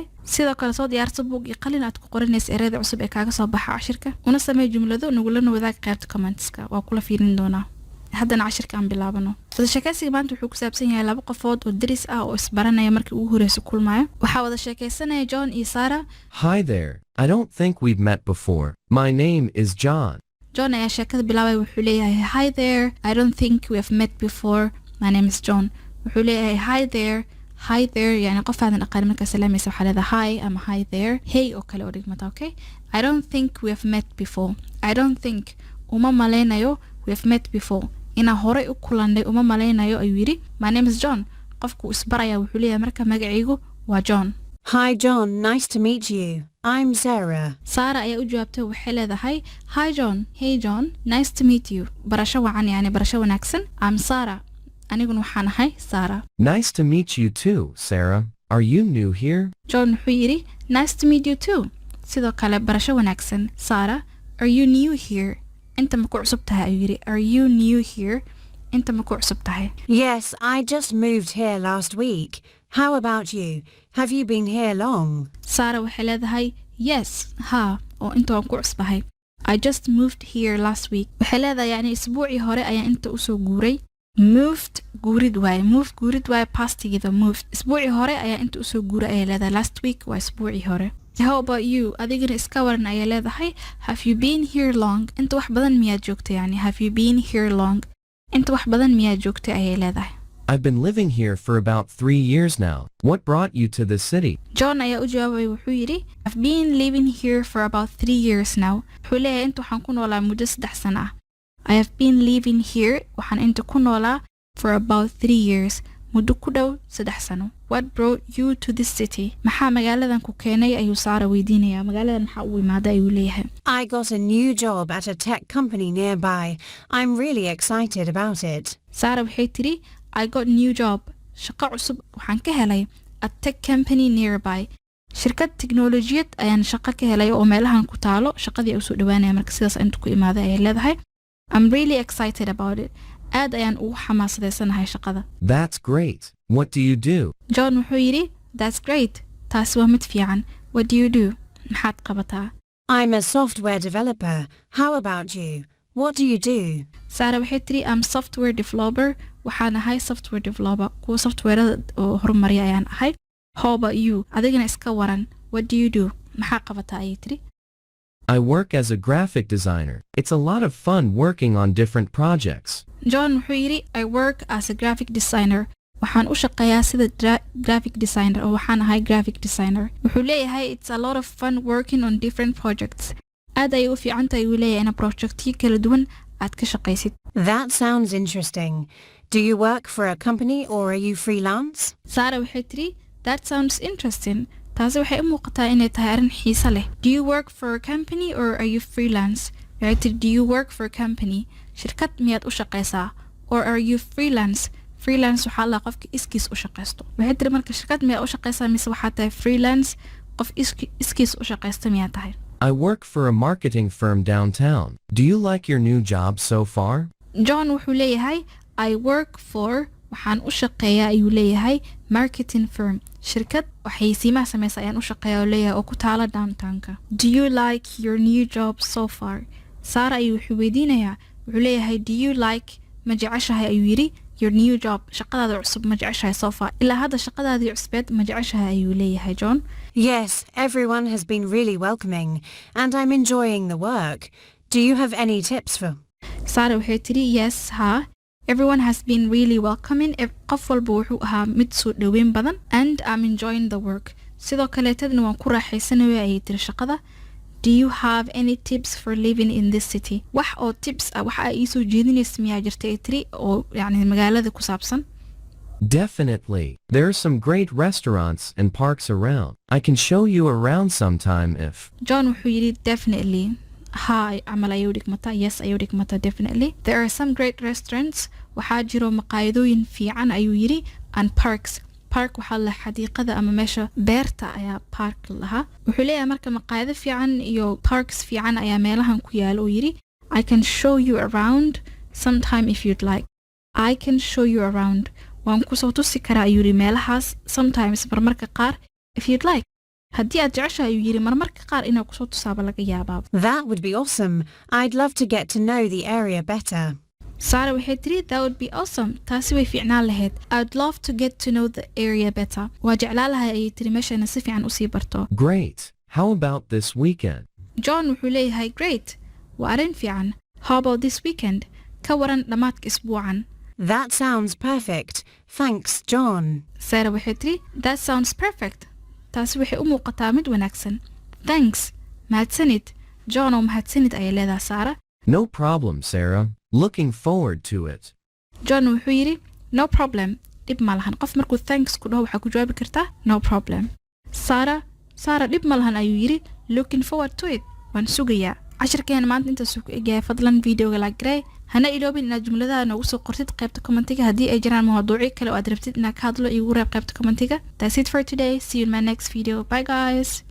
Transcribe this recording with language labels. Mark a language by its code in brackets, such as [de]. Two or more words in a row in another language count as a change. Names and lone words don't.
[so] Sidoo kale soo diyaarso buug iyo qalin aad ku qoranayso ereyada cusub ee kaaga soo baxa cashirka. Una samee jumlado nagulana wadaag qaybta comments-ka. Waa kula fiirin doonaa. Haddana cashirka aan bilaabano. Wada sheekaysiga maanta wuxuu ku saabsan yahay laba qofood oo deris ah oo isbaranaya markii ugu horeyso kulmaya. Waxaa wada sheekaysanaya John iyo Sarah. [en] Hi there. I don't think we've met before. My name is John. [so] John ayaa sheekada bilaabay wuxuu leeyahay [en] hi there. I don't think we have met before. My name is John. [so] Wuxuu leeyahay [en] hi there. Hi there [so] yani qof aadan aqaan marka salaamaysa waxaa leedahay hi ama [en] hi there. [so] Hey oo kale oo dhigmata, okay? [en] I don't think we have met before. I don't think [so] uma malaynayo [en] we have met before. [so] Ina hore u kulannay uma malaynayo ayuu yiri. [en] My name is John. [so] Qofku isbaraya wuxuu leeyahay marka magacaygu waa John. [en] Hi John, nice to meet you. I'm Sarah. [so] Sarah ayaa u jawaabtay waxay leedahay hi John. [en] Hey John, nice to meet you. [so] Barasho wacan yani barasho wanaagsan. [en] I'm Sarah. [so] Aniguna waxaan ahay Sarah. [en] Nice to meet you too, Sarah. Are you new here? [so] John wuxuu yiri [en] nice to meet you too. [so] Sidoo kale barasho wanaagsan. [en] Sarah, are you new here? [so] Inta ma ku cusub tahay ayuu yiri. [en] Are you new here? [so] Inta ma ku cusub tahay? [en] Yes, I just moved here last week. How about you? Have you been here long? [so] Sarah waxay leedahay yes, ha, oo inta waan ku cusbahay. [en] I just moved here last week. [so] Waxay leedahay yani isbuucii hore ayaan inta usoo guuray. Moved guurid waaye. Moved guurid waaye pastigeeda moved. Isbuucii hore ayaan inta usoo guuray ayay leedahay. [en] Last week [so] waa isbuucii hore. [en] How about you? [so] Adigana iska waran ayay leedahay. [en] Have you been here long? [so] Inta wax badan miyaad joogtay yani. [en] Have you been here long? [so] Inta wax badan miyaad joogtay ayay leedahay. [en] I've been living here for about 3 years now. What brought you to the city? [so] John ayaa u jawaabay wuxuu yiri [en] I've been living here for about 3 years now. [so] Wuxuu leeyahay inta waxaan ku noolaa muddo 3 sano ah. [en] I have been living here [so] waxaan inta ku noolaa [en] for about 3 years. [so] Muddo ku dhow 3 sano. [en] What brought you to this city? [so] Maxaa magaaladan ku keenay ayuu Sarah weydiinayaa. Magaaladan maxaa u imaaday ayuu leeyahay. [en] I got a new job at a tech company nearby. I'm really excited about it. Sarah [so] waxay tiri [en] I got new job. [so] Shaqo cusub waxaan ka helay [en] a tech company nearby. [so] Shirkad tiknoolajiyad ayaan shaqo ka helay oo meelahan ku taalo. Shaqadii ay u soo dhawaanaya marka sidaas inta ku imaaday ayay leedahay. [en] I'm really excited about it. [so] Aad ayaan ugu xamaasadeysanahay shaqada. [en] That's great. What do you do? [so] John wuxuu yiri [en] that's great. [so] Taasi waa mid fiican. [en] What do you do? [so] Maxaad qabataa? [en] I'm a software developer. How about you? What do you do? Sarah [so] waxay tiri [en] I'm software developer. [so] Waxaan ahay [en] software developer. [so] Kuwa softwareda oo horumariya ayaan ahay. [en] How about you? [so] Adigana iska waran. [en] What do you do? [so] Maxaa qabataa ayay tiri. [en] I work as a graphic designer. It's a lot of fun working on different projects. John [so] wuxuu yiri [en] I work as a graphic designer. [so] Waxaan u shaqeeyaa sida [en] graphic designer [so] oo waxaan ahay [en] graphic designer. [so] Wuxuu leeyahay [en] it's a lot of fun working on different projects. [so] Aad ay u fiican tahay uu leeyahay in projectyo kala duwan aad ka shaqaysid. [en] That sounds interesting. Do you work for a company or are you freelance? Sarah [so] waxay tiri [en] that sounds interesting. [so] Taasi waxay u muuqataa inay tahay arrin xiiso leh. [en] Do you work for a company or are you freelance? [so] Waxay tiri [en] do you work for a company? [so] Shirkad miyaad u shaqaysaa? [en] Or are you freelance? [so] Freelance waxaa la qofka iskiis u shaqaysto. Waxay tiri marka shirkad miyaad u shaqaysaa mise waxaa tahay freelance qof iskiis u shaqaysta miyaa tahay? [en] I work for a marketing firm downtown. Do you like your new job so far? [so] John wuxuu leeyahay [en] I work for [so] waxaan u shaqeeyaa ayuu leeyahay [en] marketing firm. [so] Shirkad waxaysiimaha sameysa ayaan u shaqeeyaa oo leeyahay oo ku taala downtownka. [en] Do you like your new job so far? [so] Sarah ayuu wuxuu weydiinayaa wuxuu leeyahay [en] do you like [so] ma jeceshahay ayuu yiri [en] your new job [so] shaqadaada cusub ma jeceshahay [en] so far [so] ilaa hadda shaqadaadii cusbeed ma jeceshahay ayuu leeyahay John. [en] Yes, everyone has been really welcoming and I'm enjoying the work. Do you have any tips for? [so] Sarah waxay tiri yes ha. [en] Everyone has been really welcoming. [so] Qof walba wuxuu ahaa mid soo dhaweyn badan [en] and I'm enjoying the work. [so] Sidoo kale tadna waan ku raaxaysanayaa ayay tiri shaqada. [en] Do you have any tips for living in this city? [so] Wax oo tips ah waxa ay soo jeedinaysaa miyaa jirtay tiri oo yani magaalada ku saabsan? [en] Definitely. There are some great restaurants and parks around. I can show you around sometime if. [so] John wuxuu yiri definitely. Hi, amal ayuu dhigmata. Yes, ayuu dhigmata definitely. [en] There are some great restaurants. [so] Waxaa jiro maqaayadooyin fiican ayuu yiri [en] and parks. [so] Park waxaa la xadiiqada ama meesha beerta ayaa park lahaa. Wuxuu leeyahay marka maqaayado fiican iyo parks fiican ayaa meelahan ku yaal oo yiri [en] I can show you around sometime if you'd like. I can show you around. [so] waan kusoo tusi karaa ayuu yidhi meelahaas sometimes marmarka qaar [en] if you'd like. [so] haddii aad jeceshahay ayuu yidhi marmarka qaar inaa kusoo tusaaba laga yaabaa. [en] That would be awesome. I'd love to get to know the area better. Sarah [so] waxay tiri [en] that would be awesome. [so] taasi way fiicnaan lahayd. [en] I'd love to get to know the area better. [so] waa jeclaan lahay ayay tiri meeshana si fiican usii barto. [en] Great. How about this weekend? [so] John wuxuu leeyahay great. waa arrin fiican. [en] How about this weekend? [so] ka waran dhammaadka isbuucan. [en] That sounds perfect. Thanks, John. Sarah [so] waxay tiri [en] that sounds perfect. [so] taasi waxay u muuqataa mid wanaagsan. Thanks. mahadsanid. John oo mahadsanid ayay leedahay Sarah. [en] No problem, Sarah. Looking forward to it. [so] John wuxuu yidhi [en] no problem. [so] dhib ma lahan. qof markuu thanks ku dhaho waxaa ku jawaabi kartaa [en] no problem. [so] Sarah dhib ma lahan ayuu yidhi [en] looking forward to it. [so] waan sugayaa. cashirkeena maanta intaasuu ku egyahay. fadlan videoga like garee. hana iloobin inaad jumladaha noogu soo qortid qaybta commentiga haddii ay jiraan mawduucyo kale oo aad rabtid inaad ka hadlo igu reeb qaybta commentiga. [en] That's it for today. See you in my next video. Bye guys.